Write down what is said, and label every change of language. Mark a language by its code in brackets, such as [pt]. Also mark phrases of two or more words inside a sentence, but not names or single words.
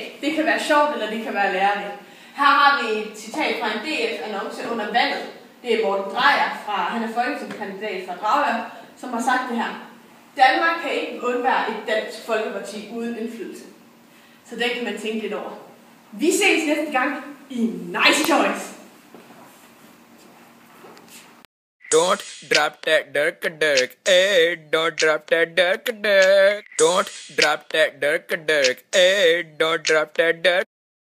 [da] Det kan være sjovt, eller det kan være lærerligt. Her har vi et citat fra en DF-annonce under valget Det er Morten Dreyer, han er folketingskandidat fra Dragør, som har sagt det her. Danmark kan ikke undvære et dansk folkeparti uden indflydelse. Så det kan man tænke lidt over. Vi ses næste gang i Nice Choice. [en] Don't drop that dirk, eh? Don't drop that dirk. Don't drop that dirk, eh? Don't drop that dirk.